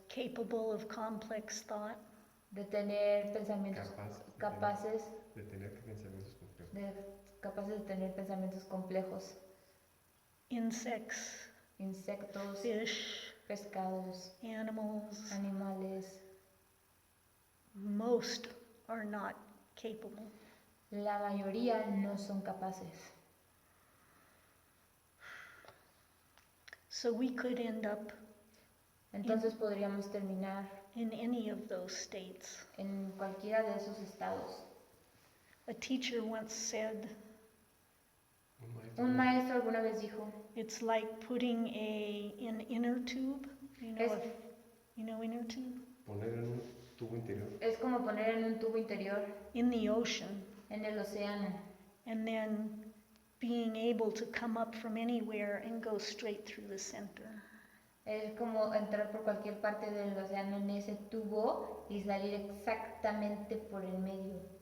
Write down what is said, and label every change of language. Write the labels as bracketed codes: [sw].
[en] capable of complex thought, [es] de tener pensamientos capaces De tener pensamientos complejos. capaces de tener pensamientos complejos, [en] insects, [es] insectos, [en] fish, [es] pescados, [en] animals, [es] animales. [en] most are not capable. [es] La mayoría no son capaces. [en] So we could end up [es] Entonces podríamos terminar [en] in any of those states. [es] en cualquiera de esos estados. [en] A teacher once said, [es] Un maestro alguna vez dijo, [en] it's like putting an inner tube, [es] Es- [en] you know inner tube, [es] Poner en un tubo interior. es como poner en un tubo interior [en] in the ocean, [es] en el océano [en] and then being able to come up from anywhere and go straight through the center. [es] es como entrar por cualquier parte del océano en ese tubo y salir exactamente por el medio.